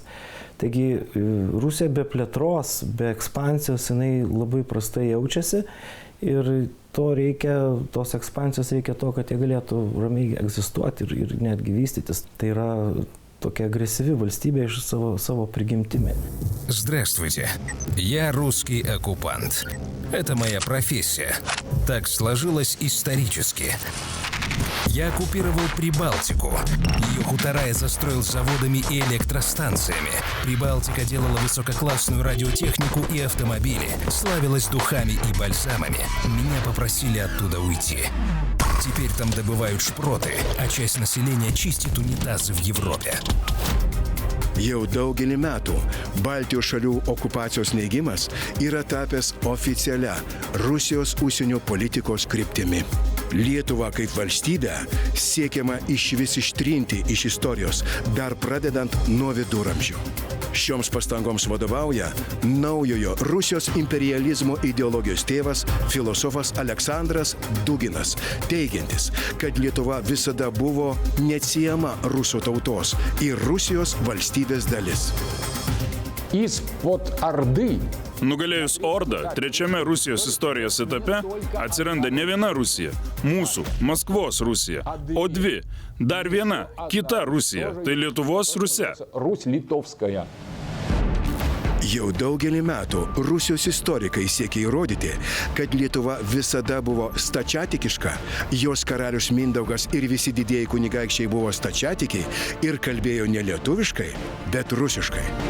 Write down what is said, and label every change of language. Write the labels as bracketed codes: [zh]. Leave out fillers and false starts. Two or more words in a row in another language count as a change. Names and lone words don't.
[lt] Taigi Rusija be plėtros, be ekspansijos, jinai labai prastai jaučiasi ir tos ekspansijos reikia to, kad jie galėtų ramiai egzistuoti ir netgi vystytis. Tai yra tokia агрессивная valstybė iš savo пригимтими. [ru] Здравствуйте, я русский оккупант. Это моя профессия. Так сложилось исторически. Я оккупировал Прибалтику. Ее хутора я застроил заводами и электростанциями. Прибалтика делала высококлассную радиотехнику и автомобили, славилась духами и бальзамами. Меня попросили оттуда уйти. Теперь там добывают шпроты, а часть населения чистит унитазы в Европе. [lt] Jau daugelį metų Baltijos šalių okupacijos neigimas yra tapęs oficialia Rusijos užsienio politikos kryptimi. Lietuvą kaip valstybę siekiama išvis ištrinti iš istorijos, dar pradedant nuo viduramžių. Šioms pastangoms vadovauja naujojo Rusijos imperializmo ideologijos tėvas, filosofas Aleksandras Duginas, teigiantis, kad Lietuva visada buvo neatsiejama rusų tautos ir Rusijos valstybės dalis. [ru] Из-под Орды. [lt] Nugalėjus Ordą, trečiame Rusijos istorijos etape atsiranda ne viena Rusija, mūsų, Maskvos Rusija, o dvi, dar viena, kita Rusija, tai Lietuvos Rusia. Rus-Litovskaja. Jau daugelį metų Rusijos istorikai siekia įrodyti, kad Lietuva visada buvo stačiatikiška, jos karalius Mindaugas ir visi didieji kunigaikščiai buvo stačiatikiai ir kalbėjo ne lietuviškai, bet rusiškai.